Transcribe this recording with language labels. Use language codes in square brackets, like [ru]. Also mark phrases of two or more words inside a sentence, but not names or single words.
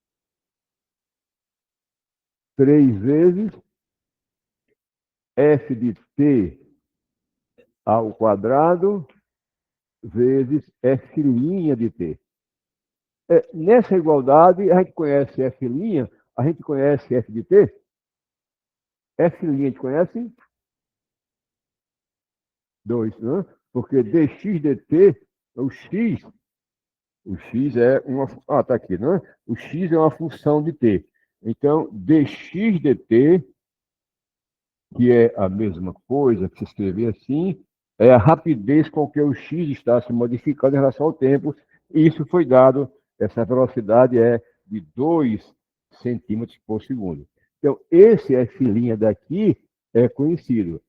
[pt] 3 vezes f de t ao quadrado vezes f' de t. Nessa igualdade, a gente conhece f', a gente conhece f de t. F' a gente conhece? 2, né? Porque dx dt, o x é uma... Ah, tá aqui, né? O x é uma função de t. Então, dx dt, que é a mesma coisa que se escrever assim, é a rapidez com que o x está se modificando em relação ao tempo. E isso foi dado, essa velocidade é de 2 centímetros por segundo. Então, esse f' daqui é conhecido.